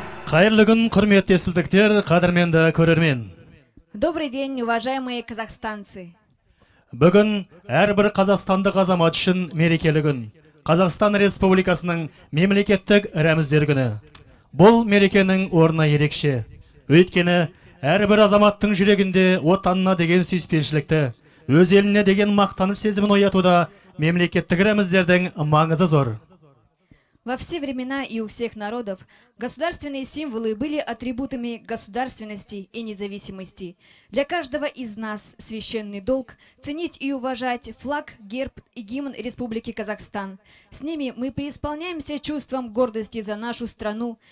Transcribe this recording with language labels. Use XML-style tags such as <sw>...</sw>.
<kk>Қайырлы күн, құрметті естілдіктер, қадірменді көрермен.</kk> <ru>Добрый день, уважаемые казахстанцы.</ru> <kk>Бүгін әрбір қазақстандық азамат үшін мерекелі күн. Қазақстан Республикасының мемлекеттік рәміздер күні. Бұл мерекенің орны ерекше. Өйткені әрбір азаматтың жүрегінде отанына деген сүйіспеншілікті, өз еліне деген мақтанып сезімін оятуда мемлекеттік рәміздердің маңызы зор.</kk> <ru>Во все времена и у всех народов государственные символы были атрибутами государственности и независимости. Для каждого из нас священный долг ценить и уважать флаг, герб и гимн Республики Казахстан. С ними мы преисполняемся чувством гордости за нашу страну.</ru>